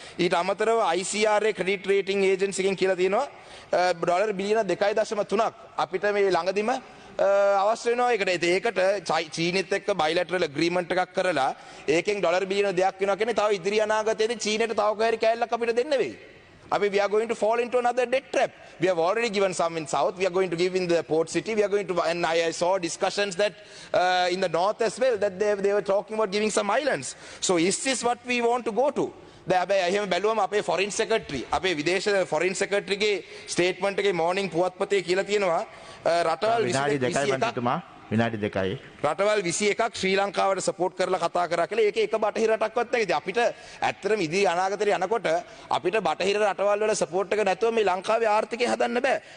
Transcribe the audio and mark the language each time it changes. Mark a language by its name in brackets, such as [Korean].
[Sinhala] ඊට අමතරව ICRA credit rating agency එකෙන් කියලා තියෙනවා ඩොලර් බිලියන 2.3ක් අපිට මේ ළඟදිම අවශ්‍ය වෙනවා ඒකට චීනෙත් එක්ක බයිලැටරල් ඇග්‍රීමන්ට් එකක් කරලා ඒකෙන් ඩොලර් බිලියන දෙයක් වෙනවා කියන්නේ තව ඉදිරි අනාගතයේදී චීනෙට තව කොහරි කෑල්ලක් අපිට දෙන්න වෙයි. [English] We are going to fall into another debt trap. We have already given some in south. We are going to give in the port city. We are going to, and I saw discussions that in the north as well, that they were talking about giving some islands. So is this what we want to go to? [Sinhala] එහෙම බැලුවම අපේ foreign secretary අපේ විදේශ foreign සෙක්‍රටරිගේ statement එකේ morning පුවත්පතේ කියලා තියෙනවා රටවල් විනාඩි 2යි මන්ත්‍රීතුමා විනාඩි 2යි රටවල් 21ක් ශ්‍රී ලංකාවට සපෝට් කරලා කතා කරා කියලා ඒකේ එක බටහිර රටක්වත් නැහැ. ඉතින් අපිට ඇත්තටම ඉදිරි අනාගතේ යනකොට අපිට බටහිර රටවල් වල සපෝට් එක නැතුව මේ ලංකාවේ ආර්ථිකය හදන්න බෑ.